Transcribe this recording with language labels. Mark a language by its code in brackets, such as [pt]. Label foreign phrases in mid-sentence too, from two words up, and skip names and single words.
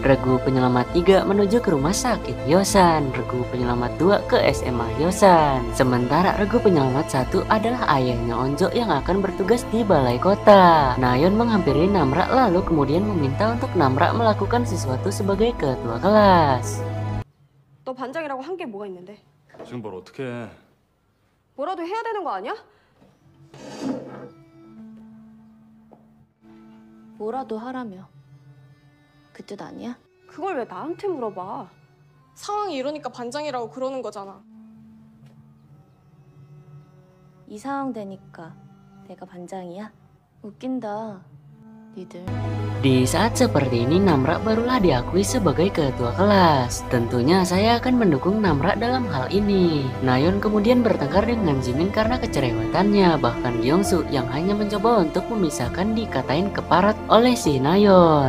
[id] Regu penyelamat 3 menuju ke rumah sakit Hyosan. Regu penyelamat 2 ke SMA Hyosan. Sementara regu penyelamat 1 adalah ayahnya Onjo yang akan bertugas di balai kota. Nayeon menghampiri Namra lalu kemudian meminta untuk Namra melakukan sesuatu sebagai ketua kelas. [ko] 너 반장이라고 한 게 뭐가 있는데? 지금 뭘 어떻게 해? 뭐라도 해야 되는 거 아니야? 뭐라도 하라며. 그 뜻 아니야? 그걸 왜 나한테 물어봐? 상황이 이러니까 반장이라고 그러는 거잖아. 이 상황 되니까 내가 반장이야? 웃긴다. 니들. [id] Di saat seperti ini Namra barulah diakui sebagai ketua kelas. Tentunya saya akan mendukung Namra dalam hal ini. Nayeon kemudian bertengkar dengan Jimin karena kecerewetannya. Bahkan Gyeongsu yang hanya mencoba untuk memisahkan dikatain keparat oleh si Nayeon.